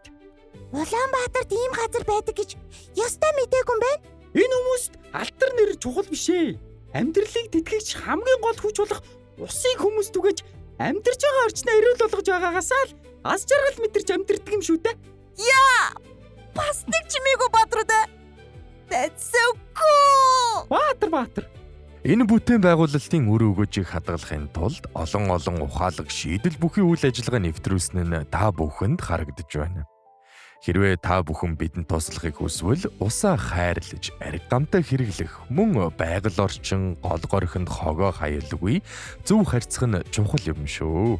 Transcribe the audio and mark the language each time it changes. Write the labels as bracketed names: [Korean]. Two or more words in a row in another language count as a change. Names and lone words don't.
[Mongolian] Улаанбаатарт ийм газар байдаг гэж ястай мэдээгүй юм байна. Энэ хүмүүст алтар нэр чухал биш ээ. Амьдралыг тэтгэгч хамгийн гол хүч болох усыг хүмүүс түгэж амьдарч байгаа орчноо эрүүл болгож байгаагаасаа л аз жаргал мэдэрч амьдэрдэг юм шүү дээ. Бас нэг чимээгүй бадруудаа. [English] That's so cool. [Mongolian] Баатар. Энэ бүтээн байгуулалтын үр өгөөжийг хадгалахын тулд олон ухаалаг шийдэл бүхий үйл ажиллагаа нэвтрүүлсэн нь та бүхэнд харагдаж байна. Хэрвээ та бүхэн бидэнд туслахыг хүсвэл усаа хайрлаж, ариг гамтай хэрэглэх, мөн байгаль орчин, гол горхинд хогоо хаялгүй зөв харьцах нь чухал юм шүү.